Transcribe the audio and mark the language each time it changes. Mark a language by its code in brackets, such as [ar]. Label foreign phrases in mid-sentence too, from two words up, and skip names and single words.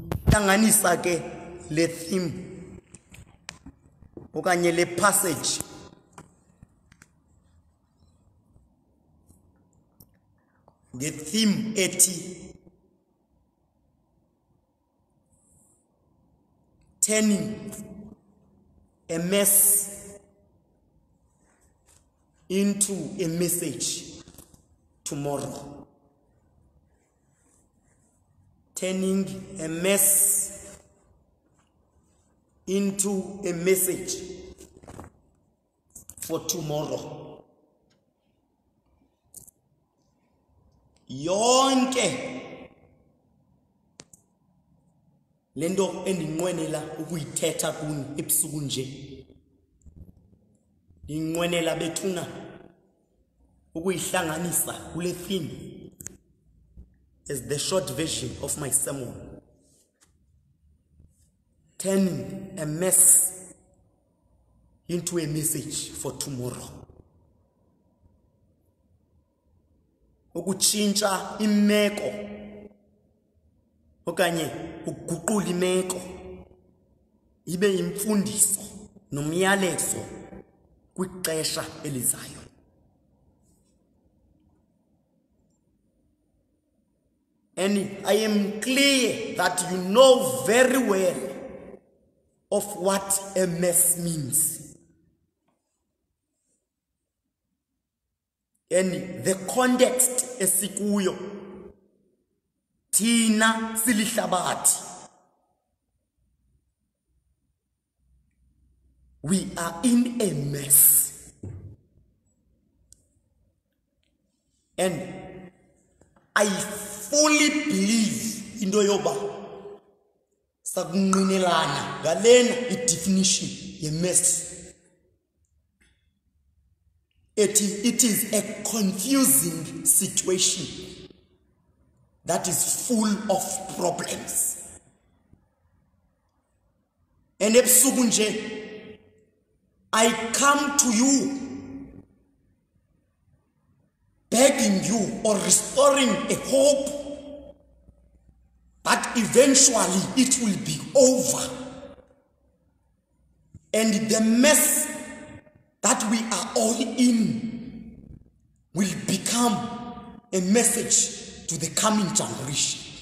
[xh] hlanganisa ke le theme okanye le passage nge-theme ethi [en] turning a mess into a message tomorrow. Turning a mess into a message for tomorrow. [xh] Yonke lento endinqwenela ukuyithetha kuni ebusuku nje, ndinqwenela bethuna ukuyihlanganisa kule theme [en] as the short version of my sermon. Turning a mess into a message for tomorrow. [xh] Ukutshintsha imeko okanye ukuguqula imeko ibe imfundiso nomyalezo kwixesha elizayo. [en] And I am clear that you know very well of what a mess means. And the context [xh] esikuyo thina silihlabathi, [en] we are in a mess. And I fully believe into [xh] yoba sakunqinelana ngalena i-definition ye-mess. [en] It is a confusing situation that is full of problems. [xh] And ebusuku nje, [en] I come to you begging you or restoring a hope that eventually it will be over. And the mess that we are all in will become a message to the coming generation.